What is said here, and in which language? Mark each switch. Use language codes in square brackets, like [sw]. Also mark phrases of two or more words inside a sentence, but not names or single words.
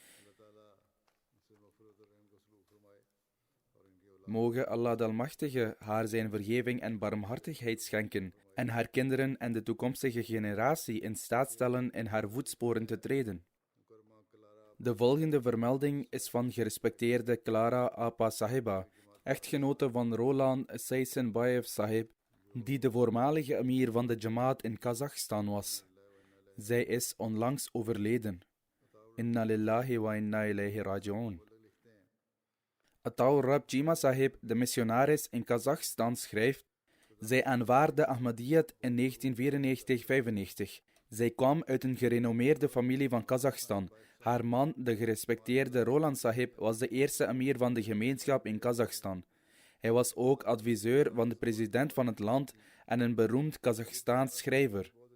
[nl] Moge Allah de Almachtige haar zijn vergeving en barmhartigheid schenken en haar kinderen en de toekomstige generatie in staat stellen in haar voetsporen te treden. De volgende vermelding is van gerespecteerde Clara Apa Sahiba, echtgenote van Roland Seysenbaev Sahib, die de voormalige emir van de Jamaat in Kazachstan was. Zij is onlangs overleden. [ar] إنا لله وإنا إليه راجعون. [nl] Ataur Rab Jima Sahib, de missionaris in Kazachstan, schrijft: zij aanvaarde Ahmadiyyat in 1994-95. Zij kwam uit een gerenommeerde familie van Kazachstan. Haar man, de gerespecteerde Roland Sahib, was de eerste emir van de gemeenschap in Kazachstan. Hij was ook adviseur van de president van het land en een beroemd Kazachstaans schrijver.